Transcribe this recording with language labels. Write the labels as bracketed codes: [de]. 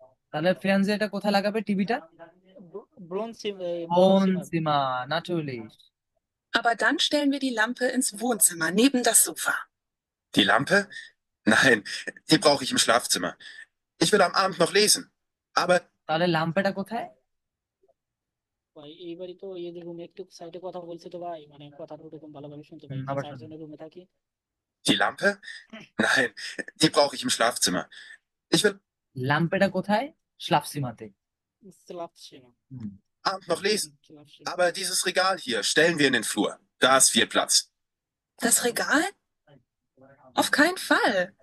[bn] তাহলে ফ্যানজিটা কোথায় লাগাবে, টিভিটা? ব্রোনসিমা। [de] Wohnzimmer, natürlich. Aber dann stellen wir die Lampe ins Wohnzimmer neben das Sofa. Die Lampe? Nein, die brauche ich im Schlafzimmer. Ich will am Abend noch lesen. Aber [bn] তাহলে ল্যাম্পটা কোথায়? ভাই এইবারই তো এই যে রুমে একটু সাইডে কথা বলছে তো ভাই, মানে কথাটা ওরকম ভালোভাবে শুনতে পাই না, আবার চারজনের রুমে থাকি। [de] die Lampe? Nein, die brauche ich im Schlafzimmer. Ich will [bn] ল্যাম্পটা কোথায়? স্লাফসিমাতে। স্লাফসিমা। হুম। [de] Abend noch lesen. Aber dieses Regal hier stellen wir in den Flur. Da ist viel Platz. Das Regal? Auf keinen Fall.